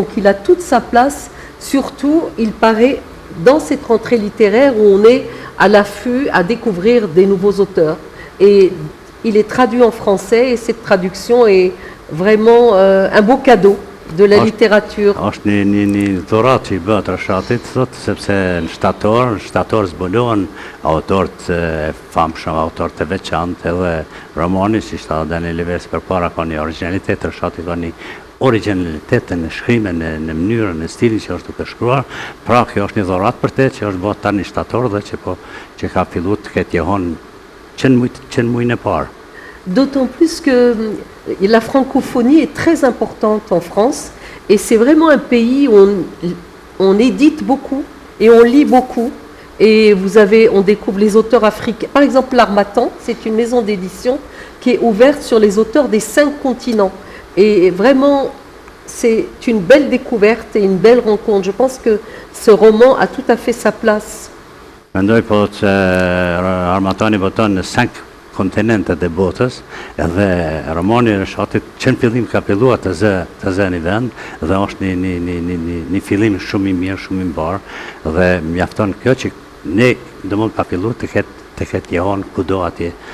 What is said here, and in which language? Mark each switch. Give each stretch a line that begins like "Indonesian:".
French: Donc il a toute sa place, surtout il paraît dans cette rentrée littéraire où on est à l'affût à découvrir des nouveaux auteurs. Et il est traduit en français et cette traduction est vraiment un beau cadeau de la littérature.
Albanian: Është një dhurat që i bëhet Reshatit, thotë, sepse në shtator zbulohen autorët e famshëm, autorët e veçantë, edhe romani, si shta Daniel Livesi përpara, ka një originalitet, Reshatit ka një originalitet në shkrimin, në mënyrën, në stilin që është duke shkruar, pra kjo është një dhurat për te që është bëhet tani shtator dhe që ka fillu të ketë jehon qenë mujnë e parë.
French: D'autant plus que la francophonie est très importante en France et c'est vraiment un pays où on édite beaucoup et on lit beaucoup et on découvre les auteurs africains. Par exemple, l'Harmattan, c'est une maison d'édition qui est ouverte sur les auteurs des 5 continents et vraiment c'est une belle découverte et une belle rencontre. Je pense que ce roman a tout à fait sa place.
Albanian: Mendoj po që Harmattani boton në 5 kontinentet e botës, edhe romani i Reshatit që në fillim ka filluar të zë një vend, dhe është një fillim shumë i mirë, shumë i mbarë, dhe mjafton kjo që ne do mund ka fillu të ketë jehon kudo atje.